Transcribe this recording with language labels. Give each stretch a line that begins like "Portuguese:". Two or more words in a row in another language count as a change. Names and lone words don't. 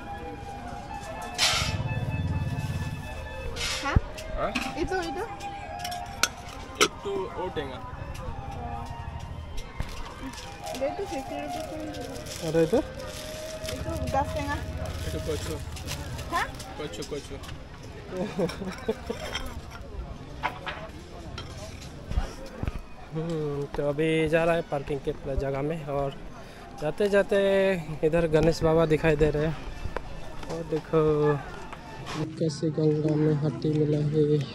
Assamese: হ্যাঁ? এইটো একটু ওটেঙ্গা। এইটো 50 rupees। আর এটা? এইটো 10 টেঙা। একটু কচু। হ্যাঁ? কচু।
Hindi: तो अभी जा रहा है पार्किंग के जगह में। और जाते जाते इधर गणेश बाबा दिखाई दे रहे हैं। और देखो कैसे गंगा में हाथी मिला है।